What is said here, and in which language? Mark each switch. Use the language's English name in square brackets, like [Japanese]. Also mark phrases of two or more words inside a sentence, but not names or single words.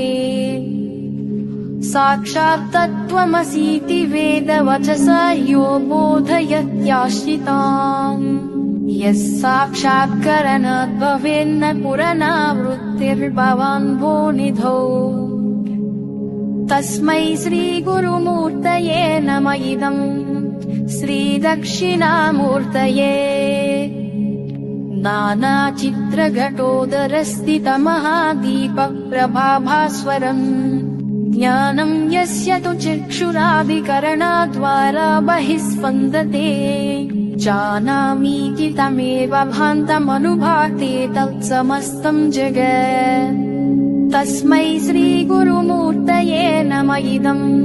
[Sanskrit] సాక్షాత్ తత్వమసీతి వేదవచసా యో బోధయత్యాశ్రితాం యస్సాక్షాత్కరణాత్ భవేన్న పునరావృత్తిర్భవాన్ భూనిధౌ తస్మై శ్రీ గురుమూర్తయే నమః. ఇదం శ్రీ దక్షిణామూర్తయే नानाचित्रघटोदरस्थितमहादीपप्रभाभास्वरम् ज्ञानम् यस्य तु चक्षुरादिकरणाद्वारा बहिः स्पन्दते जानामीति तमेव भान्तमनुभाते तत्समस्तम् जगत् तस्मै श्रीगुरुमूर्तये नम इदम्